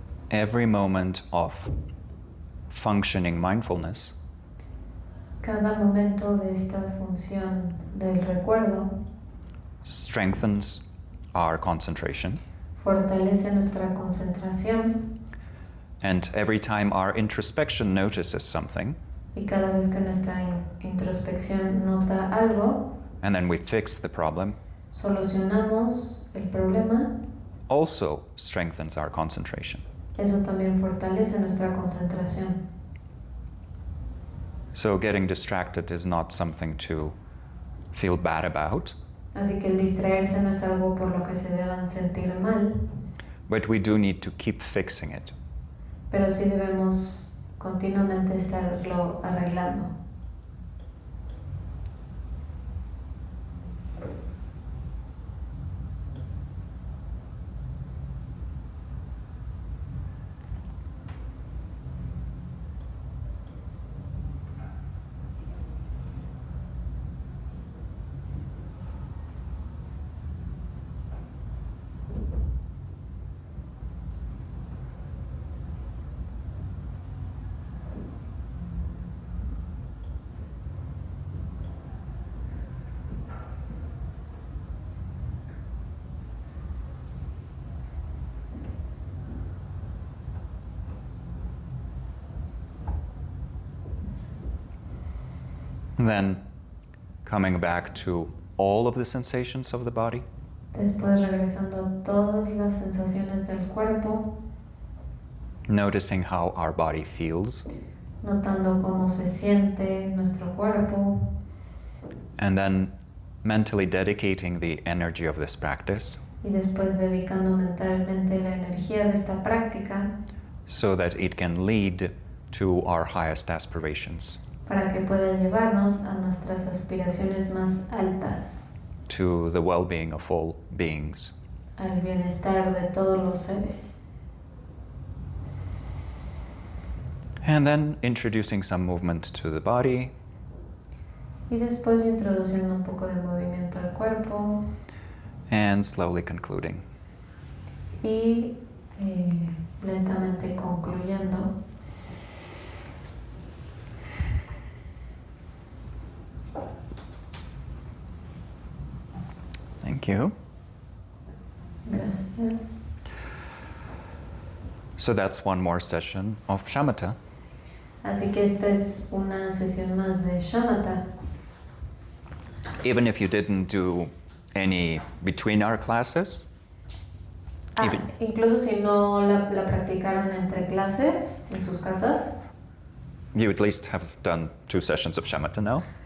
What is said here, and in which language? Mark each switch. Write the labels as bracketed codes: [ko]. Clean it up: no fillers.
[en] Every moment of functioning mindfulness [es] Cada momento de esta función del recuerdo [en] strengthens our concentration, [es] fortalece nuestra concentración [en] and every time our introspection notices something, [es] y cada vez que nuestra introspección nota algo, [en] and then we fix the problem, [es] solucionamos el problema, [en] also strengthens our concentration. [es] eso también fortalece nuestra concentración. [en] So getting distracted is not something to feel bad about, [es] Así que el distraerse no es algo por lo que se deban sentir mal, [en] but we do need to keep fixing it. [es] pero sí debemos continuamente estarlo arreglando. [en] Then coming back to all of the sensations of the body. [es] Después regresando a todas las sensaciones del cuerpo, [en] Noticing how our body feels. [es] notando cómo se siente nuestro cuerpo, [en] And then mentally dedicating the energy of this practice [es] y después dedicando mentalmente la energía de esta práctica [en] so that it can lead to our highest aspirations, [es] para que pueda llevarnos a nuestras aspiraciones más altas, [en] to the well-being of all beings. [es] al bienestar de todos los seres. [en] And then introducing some movement to the body, [es] Y después introduciendo un poco de movimiento al cuerpo [en] and slowly concluding. [es] y lentamente concluyendo. [en] Thank you. [es] Gracias. [en] So that's one more session of shamatha. [es] Así que esta es una sesión más de shamatha. [en] Even if you didn't do any between our classes, Even- [es] Incluso si no la practicaron entre clases en sus casas, [en] you at least have done 2 sessions of shamatha now.